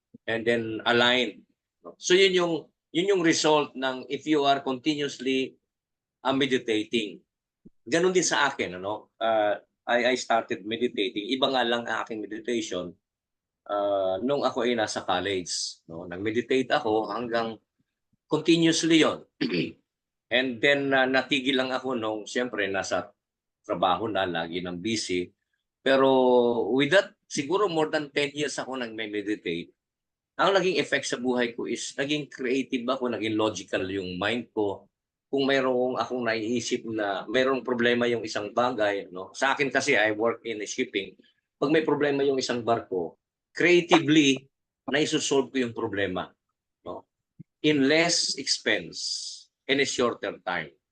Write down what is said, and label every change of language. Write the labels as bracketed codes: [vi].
[en] And then align, no? [tl] So yun yung result ng [en] if you are continuously meditating. [tl] Ganon din sa akin, ano? [en] I started meditating. [tl] Iba nga lang ang aking meditation nung ako ay nasa college, no? Nag-meditate ako hanggang continuously yon. And then natigil lang ako nung siyempre nasa trabaho na, lagi ng busy. Pero with that, siguro more than 10 years ako nag-meditate. Ang naging effect sa buhay ko is naging creative ako, naging logical yung mind ko. Kung mayroong akong naiisip na mayroong problema yung isang bagay, no? Sa akin kasi [en] I work in shipping. [tl] Pag may problema yung isang barko, creatively na-solve ko yung problema, no? [en] In less expense and a shorter time.